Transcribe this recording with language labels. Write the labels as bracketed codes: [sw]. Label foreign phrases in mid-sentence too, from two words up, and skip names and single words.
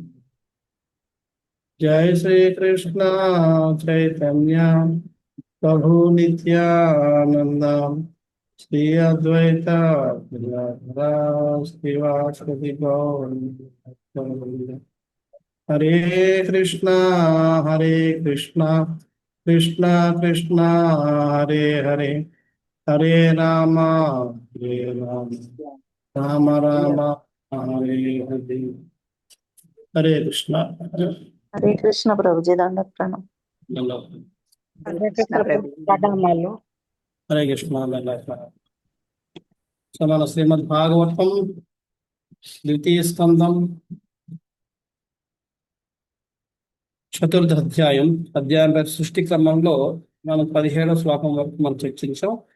[sa] जय श्री कृष्ण चैतन्य प्रभु नित्यानंद श्री अद्वैत गदाधर श्रीवासदि गौर हरे कृष्णा కృష్ణ కృష్ణ హరే హరే హరే రామ హరే రామ రామ రామ హరే హరే. [te] హరే కృష్ణ. హరే కృష్ణ ప్రభుజీ దండ ప్రణం. హరే కృష్ణ ప్రణామాలు. హరే కృష్ణ. సో మన శ్రీమద్ భాగవతం ద్వితీయ స్కందం చతుర్థ అధ్యాయం పేరు సృష్టి క్రమంలో మనం 17వ శ్లోకం వరకు మనం చర్చించాం.